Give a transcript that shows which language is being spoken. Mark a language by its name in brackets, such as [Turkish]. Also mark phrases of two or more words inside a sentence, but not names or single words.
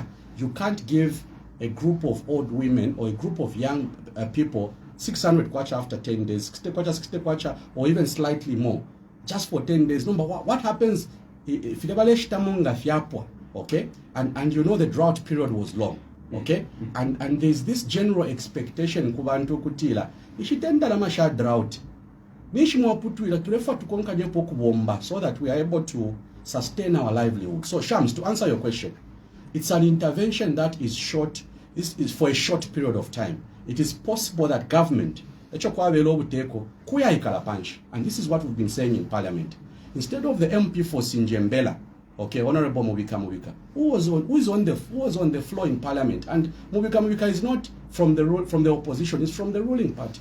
[English] You can't give a group of old women or a group of young people 600 kwacha after 10 days, 60 kwacha, or even slightly more, just for 10 days. No, but what happens if okay? And you know the drought period was long, okay? And there's this general expectation [Bemba] kubantu kutila ishitenda lamasha [English] drought so that we are able to sustain our livelihood. So Shams, to answer your question, it's an intervention that is short, is for a short period of time. It is possible that government, and this is what we've been saying in Parliament, instead of the MP for Sinjembela, okay, Honorable Mubika, who was on the floor in Parliament, and Mubika is not from the opposition, it's from the ruling party.